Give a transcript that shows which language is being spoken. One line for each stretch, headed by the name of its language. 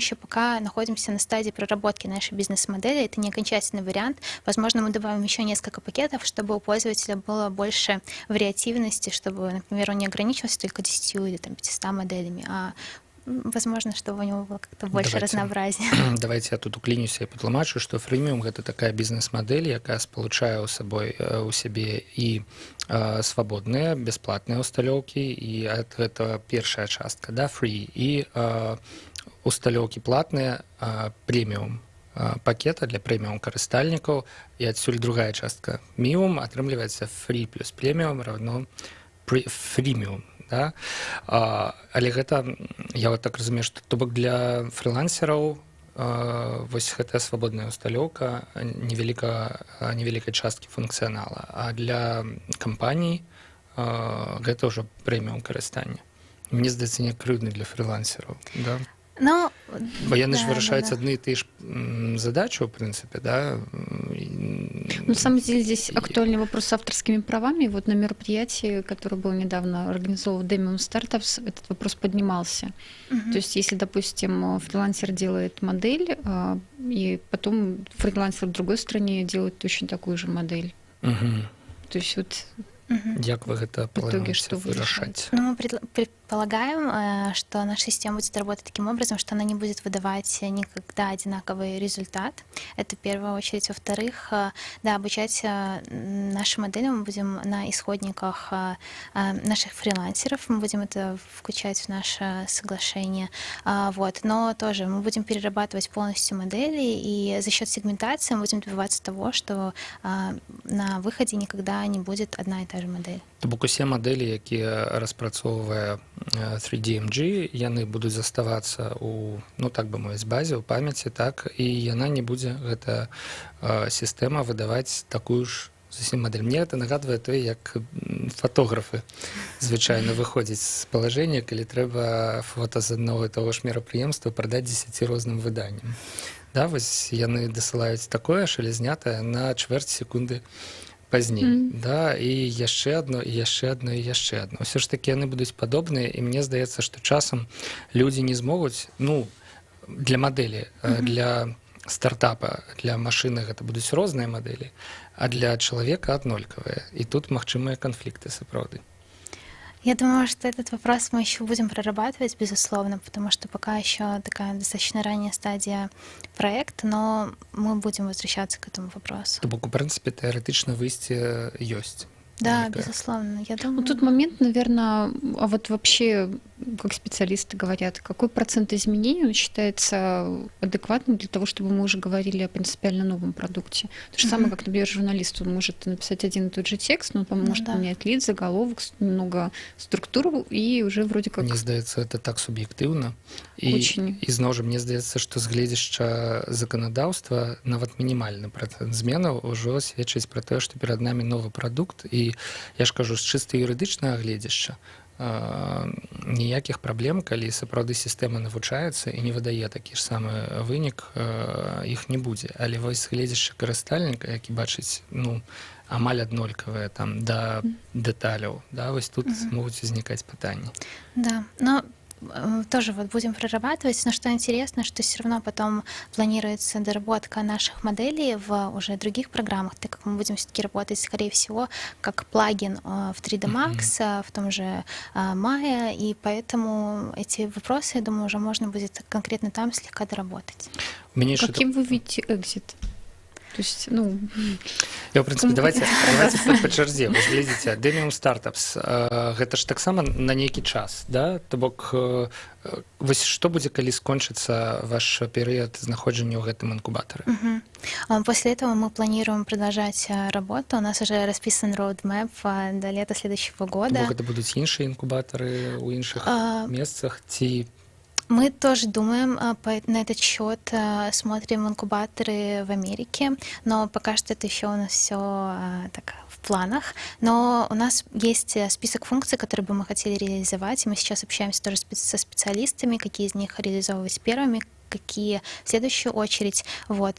Russian: еще пока находимся на стадии проработки нашей бизнес-модели. Это не окончательный вариант. Возможно, мы добавим еще несколько пакетов, чтобы у пользователя было больше вариативности, чтобы, например, он не ограничивался только 10 или там, 500 моделями, а возможно, чтобы у него было как-то больше разнообразия.
Belarusian: Давайте я тут уклінюся і патлумачу, што фрэміум гэта такая бізнес-мадэль, якая спалучае ў сабой у сябе і свабодныя бясплатныя усталёўкі, і гэта першая частка, да, free, і усталёўкі платныя прэміум пакета для прэміум карыстальнікаў, і адсюль другая частка мінімум, атрымліваецца free плюс прэміум равно фрэміум. Да? Але гэта, я вот так разумею, што то бок для фрилансераў вось гэтая свабодная усталёўка невялікай часткі функцыянала, а для кампаній гэта ўжо прэміум карыстання. Мне здаецца, не крыўдны для фрилансераў, да? Ну, бо яны ж вырашаюць адны і тыя ж задачи,
Russian: в принципе,
Belarusian: да.
Russian: На самом деле здесь актуальный вопрос с авторскими правами. Вот на мероприятии, которое было недавно организовано Demium Startups, этот вопрос поднимался. То есть если, допустим, фрилансер делает модель, и потом фрилансер в другой стране делает точно такую же модель. То есть вот...
Belarusian: Як вы гэта плануеце вырашаць?
Russian: Ну, мы предполагаем, что наша система будет работать таким образом, что она не будет выдавать никогда одинаковый результат. Это в первую очередь. Во-вторых, да, обучать наши модели мы будем на исходниках наших фрилансеров, мы будем это включать в наше соглашение. Вот. Но тоже мы будем перерабатывать полностью модели, и за счет сегментации мы будем добиваться того, что на выходе никогда не будет одна и та же модель.
Belarusian: То бок усе мадэлі, якія распрацоўвае 3DMG, яны будуць заставацца у, ну так бы мовіць, базе, у памяці, так, і яна не будзе, гэта сістэма, выдаваць такую ж зусім мадэль. Мне это нагадвае тое, як фотографы звычайна выходзяць з палажэння, калі трэба фота з аднаго і таго ж мерапрыемства прадаць 10 розным выданням. Да, вось яны дасылаюць такое, але знятае на чвэрць секунды пазней, да, і яшчэ адно, і яшчэ адно, і яшчэ адно. Усё ж такі яны будуць падобныя, і мне здаецца, што часам людзі не змогуць, ну, для мадэлі, для стартапа, для машыны гэта будуць розныя мадэлі, а для чалавека аднолькавыя. І тут магчымыя канфлікты сапраўды.
Russian: Я думаю, что этот вопрос мы еще будем прорабатывать, безусловно, потому что пока еще такая достаточно ранняя стадия проекта, но мы будем возвращаться к этому вопросу.
Belarusian: То бок, у прынцыпе, тэарэтычна выйсце ёсць.
Russian: Да, безусловно. Я думаю... Ну, тут момент, наверное, а вот вообще, как специалисты говорят, какой процент изменений он считается адекватным для того, чтобы мы уже говорили о принципиально новом продукте? То же самое, как, например, журналист, он может написать один и тот же текст, но он может поменять лид, заголовок, немного структуру, и уже вроде как...
Belarusian: Мне здаецца, это так суб'ектыўна. І зноў жа, мне здаецца, што з гледзяшча заканадаўства нават мінімальны працэнт зменаў ужо сведчыць пра тое, што перад намі новы прадукт, і я ж кажу, з чыста юрыдычнага гледзяшча ніякіх праблем, калі сапраўды сістэма навучаецца і не выдае такі ж самы вынік, іх не будзе. Але вось гледзяшча карыстальніка, які бачыць, ну, амаль аднолькавыя там да дэталяў, да, вось тут могуць узнікаць пытанні.
Russian: Да, но тоже вот будем прорабатывать, но что интересно, что все равно потом планируется доработка наших моделей в уже других программах, так как мы будем все-таки работать, скорее всего, как плагин в 3D Max, в том же Maya, и поэтому эти вопросы, я думаю, уже можно будет конкретно там слегка доработать. Каким вы видите экзит? То есть, ну... Я, в принципе, давайте по
Belarusian: чарзе. Вы глядзіце, Demium Startups, гэта ж таксама на нейкі час, да? То бок, вось што будзе, калі скончыцца ваш перыяд знаходжання ў гэтым інкубатары?
Russian: После этого мы планируем продолжать работу. У нас уже расписан roadmap до лета следующего года.
Belarusian: То бок, гэта будуць іншыя інкубатары ў іншых месцах, ці...
Russian: Мы тоже думаем на этот счет, смотрим инкубаторы в Америке, но пока что это еще у нас все так в планах. Но у нас есть список функций, которые бы мы хотели реализовать, и мы сейчас общаемся тоже со специалистами, какие из них реализовывать первыми, какие в следующую очередь. Вот.